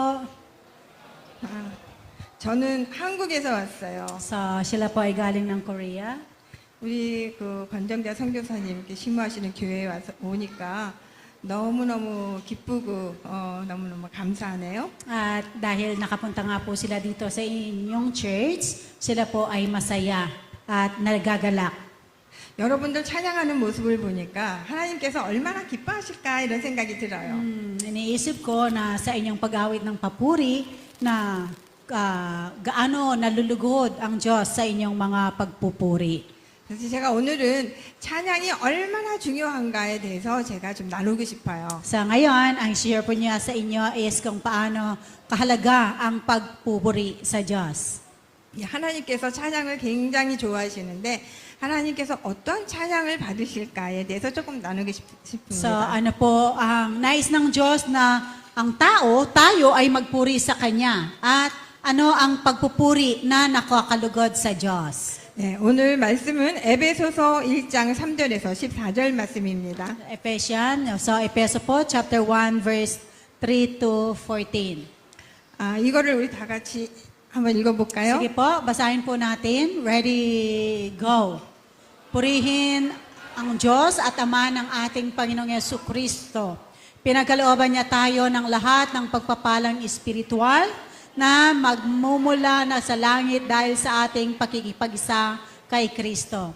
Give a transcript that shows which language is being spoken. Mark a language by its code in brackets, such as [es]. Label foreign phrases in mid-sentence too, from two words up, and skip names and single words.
[ko] 저는 한국에서 왔어요. [tl] Sila po ay galing ng Korea. [ko] 우리 그 권정자 선교사님께 심무하시는 교회에 와서 오니까 너무너무 기쁘고 너무너무 감사하네요. [tl] At dahil nakapunta nga po sila dito sa inyong church, sila po ay masaya at nagagalak. [ko] 여러분들 찬양하는 모습을 보니까 하나님께서 얼마나 기뻐하실까 이런 생각이 들어요. [tl] Iniisip ko na sa inyong pag-awit ng papuri na gaano nalulugod ang Diyos sa inyong mga pagpupuri. [ko] 그래서 제가 오늘은 찬양이 얼마나 중요한가에 대해서 제가 좀 나누고 싶어요. [tl] Sa ngayon, ang share po niya sa inyo is kung paano kahalaga ang pagpupuri sa Diyos. [ko] 하나님께서 찬양을 굉장히 좋아하시는데 하나님께서 어떤 찬양을 받으실까에 대해서 조금 나누고 싶습니다. [tl] So ano po ang nais ng Diyos na ang tayo ay magpuri sa Kanya at ano ang pagpupuri na nakakalugod sa Diyos. [ko] 네, 오늘 말씀은 에베소서 1장 3절에서 14절 말씀입니다. [tl] Epeso po, [en] chapter 1, verse 3 to 14. [ko] 이거를 우리 다 같이 한번 읽어볼까요? [tl] Sige po, basahin po natin. [en] Ready, go. [tl] Purihin ang Diyos at Ama ng ating Panginoong Jesucristo. Pinagkalooban niya tayo ng lahat ng pagpapalang espiritual na magmumula na sa langit dahil sa ating pakikipag-isa kay Kristo.